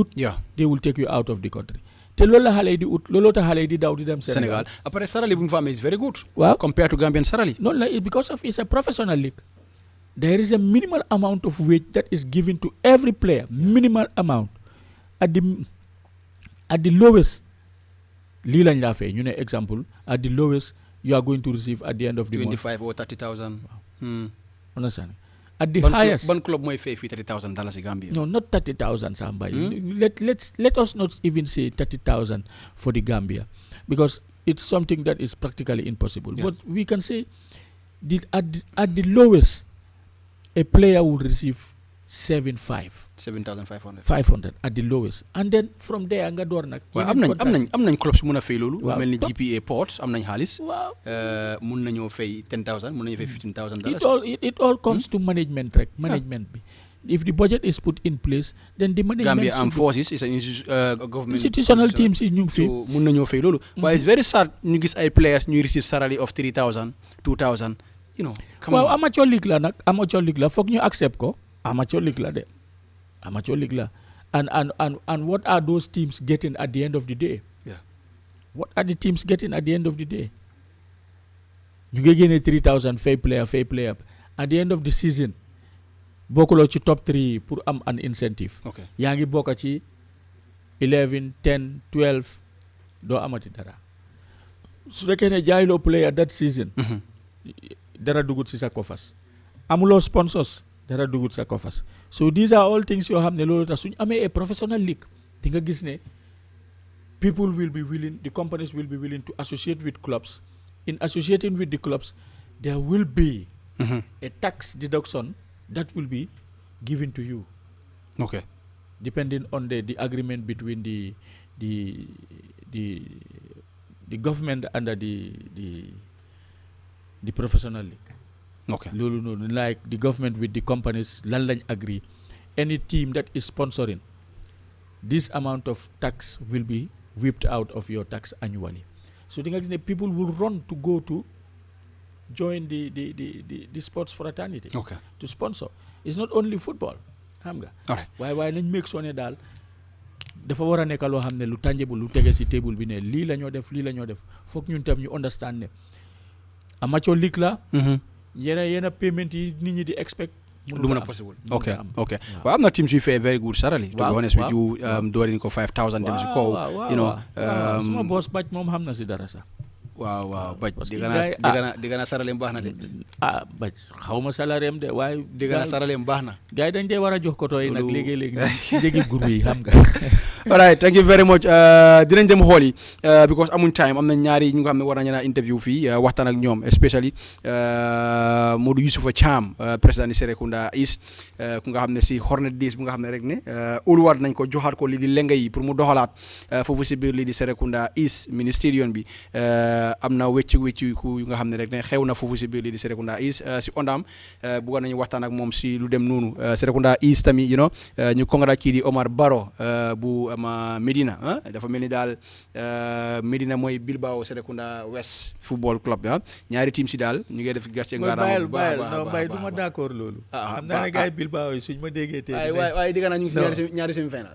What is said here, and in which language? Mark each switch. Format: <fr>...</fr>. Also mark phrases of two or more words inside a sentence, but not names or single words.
<en>They will take you out of the country.</en> <wo>te loolu la xale yi di ut looloo tax xale yi di daw di dem Sénégal. Après salary bu ñu fa amee</wo> <en>is very good.</en> <wo>Waaw</wo> <en>compared to Gambian salary.</en> <wo>noonu la</wo> <en>because of it's a professional league. There is a minimal amount of wage that is given to every player. Minimal amount. At the lowest,</en> <wo>lii lañ laa fay ñu ne</wo> <en>example at the lowest you are going to receive at the end of the month 25 or 30,000. Understand? At the highest.</en> <wo>Ban club mooy fay fii $30,000 in Gambia.</wo> <en>No, not 30,000 Samba. Let us not even say 30,000 for the Gambia because it's something that is practically impossible. But we can say at the lowest a player will receive 7,500. 500 at the lowest, and then from there</en> <wo>nga door nag. waaw am nañ clubs mun a fay loolu. waaw mel ni GPA Ports am nañ xaalis. waaw mun nañoo fay 10,000 mun nañoo fay $15,000.</wo> <en>it all comes to management rek. management bi if the budget is put in place then the management. Gambia Armed Forces is an government institutional teams</en> <wo>yi ñu ngi fi. so mun nañoo fay loolu. waaye</wo> <en>it's very sad</en> <wo>ñu gis ay players ñuy</wo> <en>receive salary of 3,000 2,000 you know.</en> <wo>waaw</wo> <en>amateur league</en> <wo>la nag</wo> <en>amateur league</en> <wo>la foog ñu accept ko.</wo> <en>Amateur league</en> <wo>la de</wo> <en>amateur league la and what are those teams getting at the end of the day? What are the teams getting at the end of the day?</en> <wo>ñu ngi génne</wo> <en>3,000 fair player at the end of the season</en> <wo>bokkuloo ci</wo> <en>top 3</en> <wo>pour am</wo> <en>an incentive.</en> <wo>yaa ngi bokk ci 11 10 12 doo amati dara su fekkee ne jaayiloo player</wo> <en>that season.</en> <wo>dara dugut si sa</wo> <en>coffers amuloo sponsors</en> <wo>dara dugut sa</wo> <en>coffers so these are all things</en> <wo>yoo xam ne loolu tax suñu amee</wo> <en>a professional league</en> <wo>di nga gis ne</wo> <en>people will be willing the companies will be willing to associate with clubs in associating with the clubs there will be a tax deduction that will be given to you okay depending on the agreement between the government under the professional league. Okay. Like the government with the companies,</en> <wo>lan lañ agree.</wo> <en>Any team that is sponsoring, this amount of tax will be whipped out of your tax annually. So people will run to go to join the sports fraternity. Okay. To sponsor. It's not only football.</en> <wo>Xam nga.</wo> <en>All right.</en> <wo>waaye nañ</wo> <en>make sure</en> <wo>ne daal dafa war a nekk loo xam ne lu tangible lu tege si table bi ne lii la ñoo def foog ñun tam ñu understand ne</wo> <en>amateur league</en> <wo>la yenn payment yi nit ñi di expect du mën a possible okay waaw am na teams yu fay</wo> <en>very good salary to be honest with you</en> <wo>doorin ko 5,000 dem si kaw</wo> <en>you know</en> <wo>suma boss baj moom xam na si dara sax waaw baj di gana saraleem baax na de baj xawma salaire de waaye di gana saraleem baax na gars yi dañ dee war a jox ko tooy nag léegi jégi groupe yi xam nga</wo> <en>all right thank you very much</en> <wo>dinañ dem xool yi because amuñ time am na ñaari ñu nga xam ne war nañu na interview fii waxtaan ak ñoom especially Modou Youssoufa Cham président Serekunda East ku nga xam ne si Hornet Days bu nga xam ne rek ne óoluwaat nañ ko joxaat ko lii di lenga yi pour mu doxalaat foofu si biir lii di Serekunda East ministériel bi am na wéccu ku nga xam ne rek ne xew na foofu si biir lii di Serekunda East si ondam bëggoon nañu waxtaan ak moom si lu dem noonu Serekunda East tamit</wo> <en>you know</en> <wo>ñu congrats kii di Omar Baro bu Medina dafa mel ni daal Medina mooy Bilbao Serekunda West football club ñaari team si daal ñu ngi def gàcce ngaaraama bu baax non bay du ma d'accord loolu xam naa ne gars yi Bilbao yi suñ ma déggee tey waaye digga naa ñu ngi si ñaari</wo> <en>semi final</en>